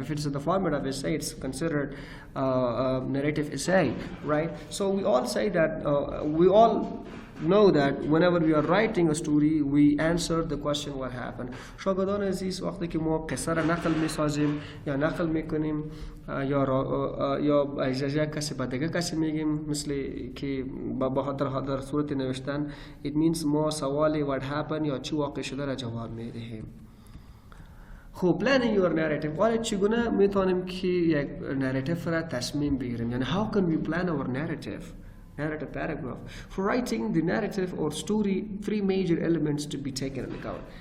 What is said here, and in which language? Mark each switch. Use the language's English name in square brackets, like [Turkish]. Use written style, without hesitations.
[English] If it's in the format of essay, it's considered narrative essay, right? So we all say that we all know that whenever we are writing a story we answer the question what happened. [Persian] شاگردان عزیز وقتی که ما قصه را نقل میسازیم یا نقل میکنیم یا اجازه کسی به دیگه کسی میگیم مثل که در صورت نوشتن [English] it means [Persian] ما سوال [English] what happened [Persian] یا چی واقع شده را جواب میدهیم. [English] خب planning your narrative. [Persian] حالا چگونه میتونیم که یک narrative را تصمیم بگیریم؟ یعنی [English] how can we plan our narrative؟ narrative paragraph. For writing the narrative or story, three major elements to be taken into account.